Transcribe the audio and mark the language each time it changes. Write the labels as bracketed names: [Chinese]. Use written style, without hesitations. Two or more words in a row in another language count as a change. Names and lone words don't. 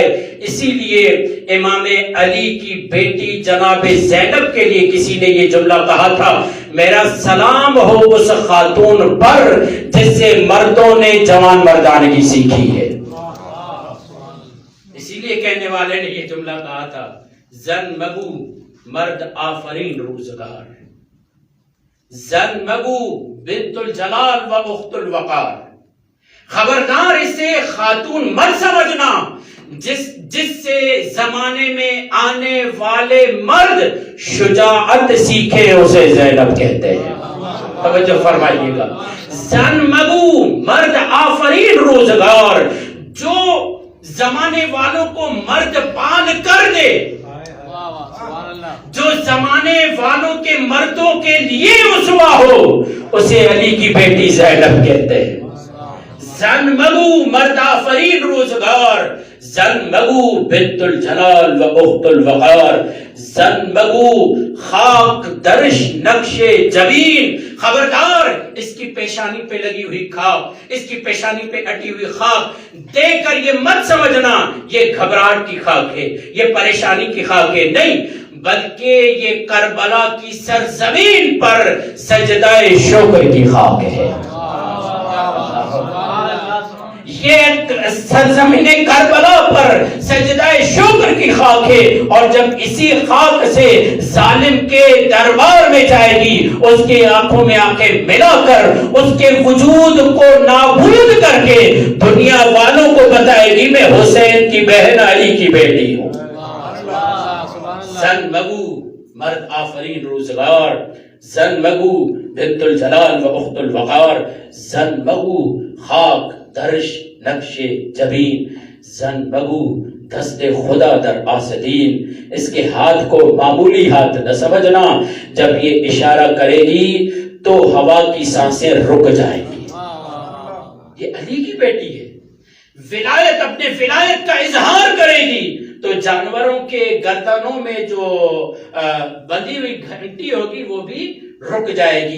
[Urdu] اسی لیے امام علی کی بیٹی جناب زینب کے لیے کسی نے یہ جملہ کہا تھا، میرا سلام ہو اس خاتون پر جس سے مردوں نے جوان مردانگی سیکھی ہے۔ اسی لیے کہنے والے نے یہ جملہ کہا تھا، [Persian] زن مگو مرد آفرین روزگار، زن مگو [Arabic] بنت الجلال و اخت الوقار، [Urdu] خبردار اسے خاتون مت سمجھنا جس سے زمانے میں آنے والے مرد شجاعت سیکھے، اسے زینب کہتے ہیں۔ توجہ فرمائیے گا، [Persian] زن مگو مرد آفرین روزگار، [Urdu] جو زمانے والوں کو مرد پان کر دے، جو زمانے والوں کے مردوں کے لیے اسوا ہو، اسے علی کی بیٹی زینب کہتے ہیں۔ [Persian] زن مگو مرد آفرین روزگار، زن مگو [Arabic] بنت الجلال و اخت الوقار، [Persian] زن مگو خاک درش نقش جبین، [Urdu] خبردار اس کی پیشانی پہ لگی ہوئی خاک، اس کی پیشانی پہ اٹی ہوئی خاک دیکھ کر یہ مت سمجھنا یہ گھبراہٹ کی خاک ہے، یہ پریشانی کی خاک ہے، نہیں بلکہ یہ کربلا کی سرزمین پر سجدہ شکر کی خاک ہے۔ یہ سرزمین کربلا پر سجدہ شکر کی خاک ہے، اور جب اسی خاک سے ظالم کے دربار میں جائے گی، اس کی آنکھوں میں آنکھیں ملا کر اس کے وجود کو نابود کر کے دنیا والوں کو بتائے گی میں حسین کی بہن علی کی بیٹی ہوں۔ [Persian] زن مگو مرد آفرین روزگار، زن مگو [Arabic] بنت الجلال و اخت الوقار، [Persian] زن مگو خاک درش نقش جبین، زن مگو دست خدا در آسدین۔ [Urdu] اس کے ہاتھ کو معمولی ہاتھ نہ سمجھنا، جب یہ اشارہ کرے گی تو ہوا کی سانسیں رک جائیں گی۔ یہ علی کی بیٹی ہے، ولایت اپنے ولایت کا اظہار کرے گی تو جانوروں کے گردنوں میں جو بندھی ہوئی گھنٹی ہوگی وہ بھی رک جائے گی.